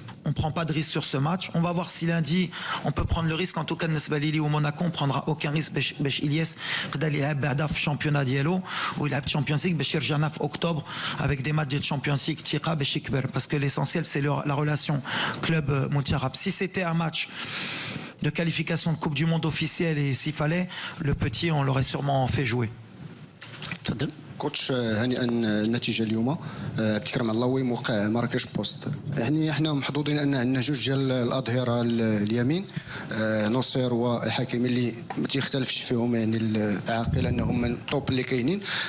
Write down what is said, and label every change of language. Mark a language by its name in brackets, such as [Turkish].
[French] on prend pas de risque sur ce match. On va voir si lundi on peut prendre le risque. En tout cas, Nesbalili ou Monaco, on prendra aucun risque. [Arabic] باش إلياس قدر يلعب بعدا في الشامبيونات ديالو ويلعب Champions League باش يرجعنا في أكتوبر [French] avec des matchs de Champions League [Arabic] ثقة باش يكبر [French] parce que l'essentiel c'est la relation club [Arabic] منتخب. [French] Si c'était un match de qualification de Coupe du Monde officielle et s'il fallait, le petit on l'aurait sûrement fait jouer. [Arabic] تفضل. كوتش هنيئا النتيجه اليوم. عبد الكريم علاوي موقع مراكش بوست. يعني احنا محظوظين ان عندنا جوج ديال الاظهره اليمين نصير وحكيمي اللي ما تيختلفش فيهم يعني العاقل انهم من الطوب اللي كاينين.